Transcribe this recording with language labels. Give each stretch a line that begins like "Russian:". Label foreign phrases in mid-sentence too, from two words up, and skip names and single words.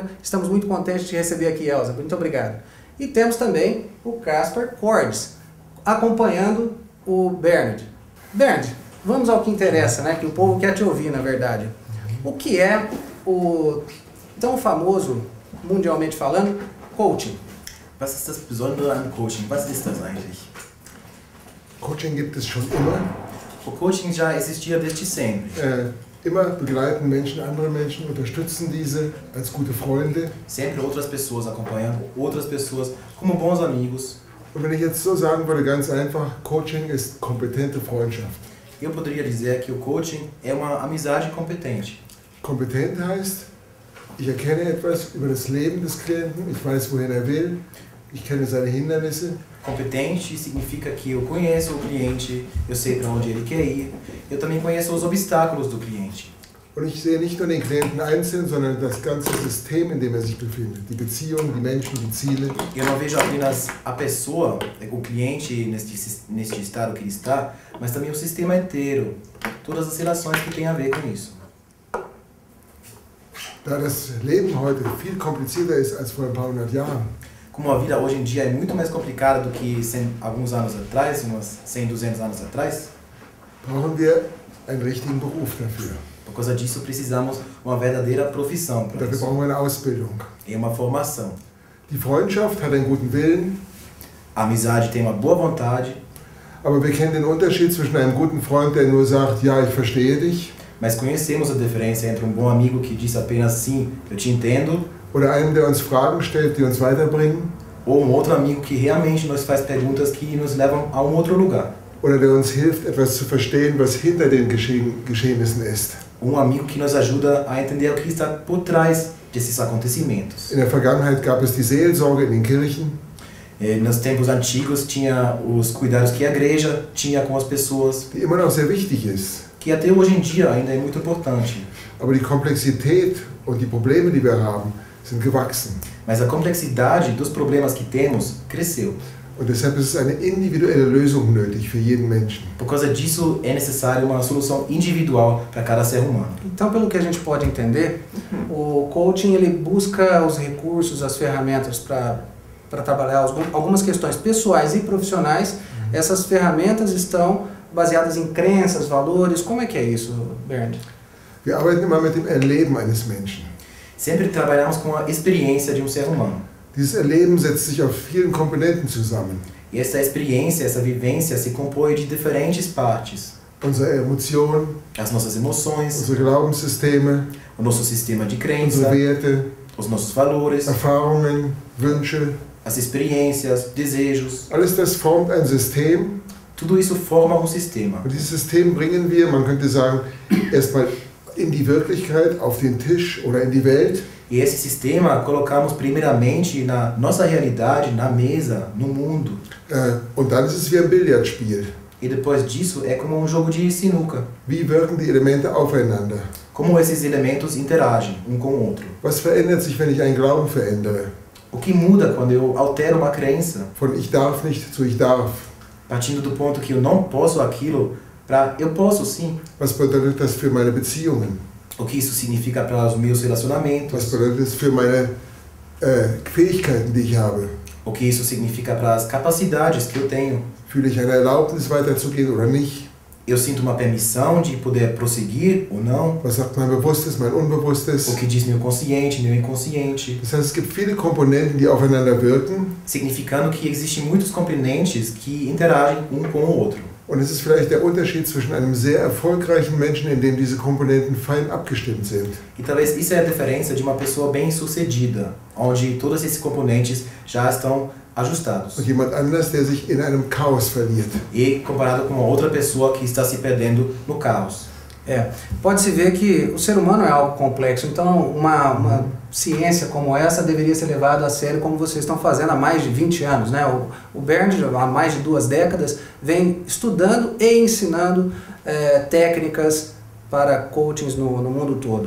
Portuguese: Estamos muito contentes de receber aqui, Elza. Muito obrigado. E temos também o Caspar Cordes, acompanhando o Bernd. Bernd, vamos ao que interessa, né? Que o povo quer te ouvir, na verdade. O que é o tão famoso, mundialmente falando, coaching?
German: Was ist das Besondere an Coaching? Was ist das eigentlich? Coaching gibt es schon immer.
Portuguese: O coaching já existia desde sempre.
German: Immer begleiten Menschen andere Menschen, unterstützen diese als gute Freunde.
Portuguese: Sempre outras pessoas acompanhando outras pessoas como bons amigos.
German: Und wenn ich jetzt so sagen würde, ganz einfach, Coaching ist kompetente Freundschaft.
Portuguese: Eu poderia dizer que o coaching é uma amizade competente.
German: Kompetent heißt, ich erkenne etwas über das Leben des Klienten, ich weiß, wohin er will, ich kenne seine Hindernisse.
Portuguese: Competente significa que eu conheço o cliente, eu sei para onde ele quer ir, eu também conheço os obstáculos do cliente.
German: Und ich sehe nicht nur den Klienten einzeln, sondern das ganze System, in dem er sich befindet. Die Beziehungen, die Menschen, die Ziele.
Portuguese: Eu não vejo apenas a pessoa, o cliente neste estado que ele está, mas também o sistema inteiro, todas as relações que têm a ver com isso.
German: Da das Leben heute viel komplizierter ist als vor ein paar hundert Jahren.
Portuguese: Como a vida hoje em dia é muito mais complicada do que alguns anos atrás, uns 100, 200 anos atrás,
German: brauchen wir einen richtigen Beruf dafür.
Portuguese: Por causa disso precisamos uma verdadeira profissão para
German: Dafür
Portuguese: isso.
German: brauchen wir eine Ausbildung.
Portuguese: É uma formação.
German: Die Freundschaft hat einen guten Willen,
Portuguese: A amizade tem uma boa vontade,
German: aber wir kennen den Unterschied zwischen einem guten Freund, der nur sagt, ja, ich verstehe dich,
Portuguese: mas conhecemos a diferença entre um bom amigo que diz apenas sim, eu te entendo,
German: oder einem, der uns Fragen stellt, die uns weiterbringen,
Portuguese: ou um outro amigo que realmente nos faz perguntas que nos levam a um outro lugar.
German: oder der uns hilft, etwas zu verstehen, was hinter den Geschehnissen ist.
Portuguese: Amigo que nos ajuda a entender o que está por trás desses acontecimentos.
German: In der Vergangenheit gab es die Seelsorge in den Kirchen.
Portuguese: Nos tempos antigos tinha os cuidados que a igreja tinha com as pessoas,
German: Die immer noch sehr wichtig ist.
Portuguese: que até hoje em dia ainda é muito importante.
German: Aber die Komplexität und die Probleme, die wir haben, sind gewachsen.
Portuguese: Mas a complexidade dos problemas que temos cresceu.
German: Und deshalb ist es eine individuelle Lösung nötig für jeden Menschen.
Portuguese: Por causa disso é necessário uma solução individual para cada ser humano. Então, pelo que a gente pode entender, o coaching ele busca os recursos, as ferramentas para trabalhar algumas questões pessoais e profissionais. Essas ferramentas estão baseadas em crenças, valores. Como é que é isso, Bernd?
German: Wir arbeiten immer mit dem Erleben eines Menschen.
Portuguese: Sempre trabalhamos com a experiência de um ser humano.
German: Dieses Erleben setzt sich auf vielen Komponenten zusammen.
Portuguese: E essa experiência, essa vivência se compõe de diferentes partes.
German: Unsere Emotionen,
Portuguese: As nossas emoções,
German: unsere Glaubenssysteme,
Portuguese: o nosso sistema de
German: unsere
Portuguese: crença,
German: Werte,
Portuguese: os nossos valores,
German: Erfahrungen, Wünsche.
Portuguese: as experiências, desejos.
German: Alles das formt ein System.
Portuguese: Tudo isso forma um sistema.
German: Und dieses System bringen wir, man könnte sagen, erstmal in die Wirklichkeit, auf den Tisch oder in die Welt.
Portuguese: E esse sistema colocamos primeiramente na nossa realidade, na mesa, no mundo.
German: Und dann ist es wie ein Billardspiel.
Portuguese: E depois disso é como um jogo de sinuca.
German: Wie wirken die Elemente aufeinander?
Portuguese: Como esses elementos interagem um com o outro.
German: Was verändert sich, wenn ich einen Glauben verändere?
Portuguese: O que muda quando eu altero uma crença,
German: Von ich darf nicht zu ich darf.
Portuguese: partindo do ponto que eu não posso aquilo, para eu posso sim.
German: Was bedeutet das für meine Beziehungen?
Portuguese: O que isso significa para os meus
German: Was
Portuguese: relacionamentos.
German: bedeutet das für meine Fähigkeiten, die ich habe?
Portuguese: O que isso significa para as capacidades que eu tenho.
German: Fühle ich eine Erlaubnis, weiterzugehen oder nicht?
Portuguese: Eu sinto uma permissão de poder prosseguir ou não.
German: Was sagt mein Bewusstes, mein Unbewusstes?
Portuguese: O que diz meu consciente, meu inconsciente.
German: Das heißt, es gibt viele Komponenten, die aufeinander wirken.
Portuguese: Significando que existem muitos componentes que interagem um com o outro.
German: Und es ist vielleicht der Unterschied zwischen einem sehr erfolgreichen Menschen, in dem diese Komponenten fein abgestimmt sind.
Portuguese: E talvez isso é a diferença de uma pessoa bem-sucedida, onde todos esses componentes já estão ajustados.
German: Und jemand anders, der sich in einem Chaos verliert.
Portuguese: E comparado com uma outra pessoa que está se perdendo no caos. Pode-se ver que o ser humano é algo complexo, então uma ciência como essa deveria ser levada a sério como vocês estão fazendo há mais de 20 anos, né? O Bernd, há mais de 2 décadas, vem estudando e ensinando técnicas para coachings no mundo todo.